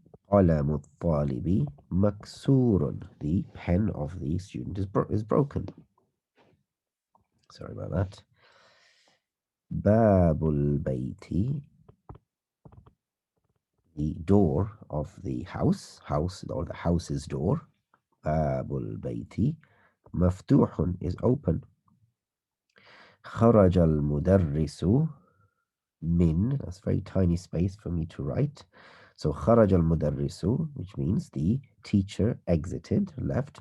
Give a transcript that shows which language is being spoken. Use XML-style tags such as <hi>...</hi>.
<ar>قلم الطالب مكسور,</ar> <en>the pen of the student is broken. Sorry about that.</en> <ar>باب البيت,</ar> <en>the door of the house or the house's door.</en> <ar>باب البيت مفتوح,</ar> <en>is open.</en> <ar>خرج المدرس من,</ar> <en>that's very tiny space for me to write. So</en> <ar>خرج المدرس,</ar> <en>which means the teacher exited, left.</en>